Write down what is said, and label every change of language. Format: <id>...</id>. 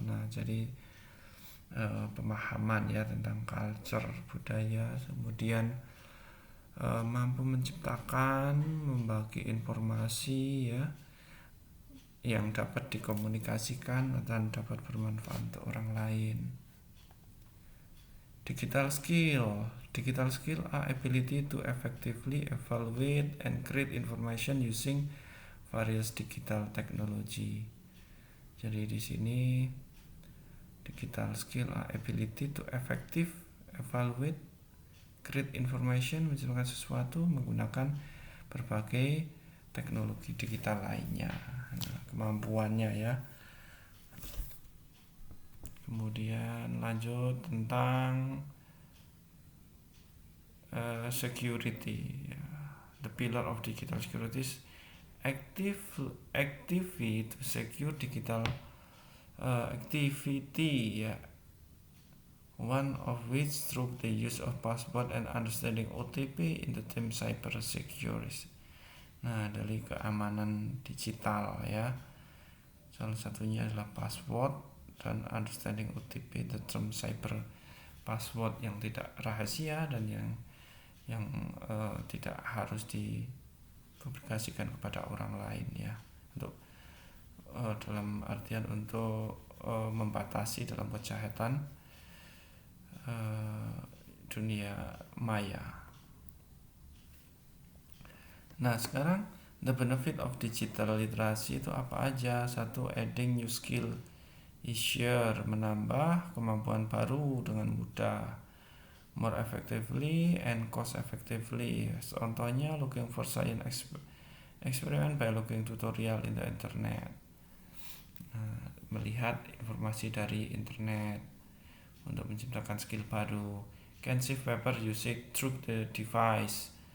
<id>Nah, jadi pemahaman ya tentang culture budaya, kemudian mampu menciptakan, membagi informasi ya yang dapat dikomunikasikan dan dapat bermanfaat untuk orang lain.</id> <en>Digital skill are ability to effectively evaluate and create information using various digital technology.</en> <id>Jadi di sini</id> <en>digital skill are ability to effective evaluate, create information,</en> <id>menciptakan sesuatu menggunakan berbagai teknologi digital lainnya. Nah, kemampuannya ya. Kemudian lanjut tentang security.</id> <en>The pillar of digital security is activity to secure digital activity ya. One of which through the use of password and understanding OTP in the term cyber security.</en> <id>Nah, dari keamanan digital ya. Salah satunya adalah password dan</id> <en>understanding OTP, the term cyber password</en> <id>yang tidak rahasia dan yang tidak harus dipublikasikan kepada orang lain ya. Untuk dalam artian untuk membatasi dalam kejahatan dunia maya. Nah, sekarang</id> <en>the benefit of digital literacy</en> <id>itu apa aja?</id> <en>Satu, adding new skill, easier,</en> <id>menambah kemampuan baru dengan mudah,</id> <en>more effectively and cost effectively. Contohnya looking for science experiment by looking tutorial in the internet.</en> <id>Nah, melihat informasi dari internet untuk menciptakan skill baru.</id> <en>Can save paper usage through the device.</en>